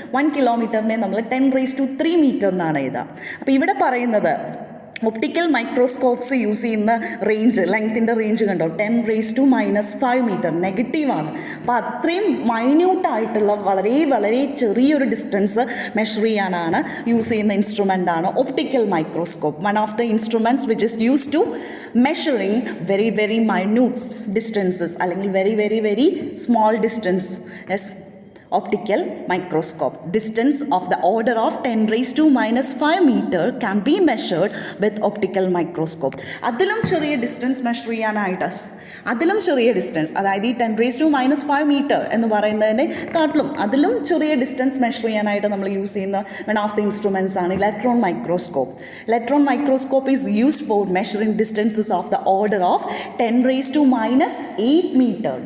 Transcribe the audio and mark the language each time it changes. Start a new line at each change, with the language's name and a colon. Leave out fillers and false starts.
Malayalam: 1 കിലോമീറ്ററിനെ നമ്മൾ 10⁻³ മീറ്റർ എന്നാണ് എഴുതുക. അപ്പോൾ ഇവിടെ പറയുന്നത് ഒപ്റ്റിക്കൽ മൈക്രോസ്കോപ്സ് യൂസ് ചെയ്യുന്ന റേഞ്ച്, ലെങ്ത്തിൻ്റെ റേഞ്ച് കണ്ടോ, 10⁻⁻5 മീറ്റർ നെഗറ്റീവാണ്. അപ്പോൾ അത്രയും മൈന്യൂട്ടായിട്ടുള്ള വളരെ വളരെ ചെറിയൊരു ഡിസ്റ്റൻസ് മെഷർ ചെയ്യാനാണ് യൂസ് ചെയ്യുന്ന ഇൻസ്ട്രുമെൻ്റാണ് optical microscope.
English: one of the instruments which is use to measuring very very minute distances
Malayalam: അല്ലെങ്കിൽ
English: very very very small distance as optical microscope. Distance of the order of 10⁻⁻5 meter can be measured with optical microscope.
Malayalam: അതിലും ചെറിയ distance measure ചെയ്യാനായിട്ട്, അതിലും ചെറിയ distance, അതായത് ഈ 10⁻⁻5 metre എന്ന് പറയുന്നതിനെ കാട്ടിലും അതിലും ചെറിയ ഡിസ്റ്റൻസ് മെഷർ ചെയ്യാനായിട്ട് നമ്മൾ യൂസ് ചെയ്യുന്ന വൺ ഓഫ് ദി ഇൻസ്ട്രുമെൻറ്റ്സ് ആണ് electron microscope.
English: Electron microscope is used for measuring distances of the order of 10⁻⁻8 metre.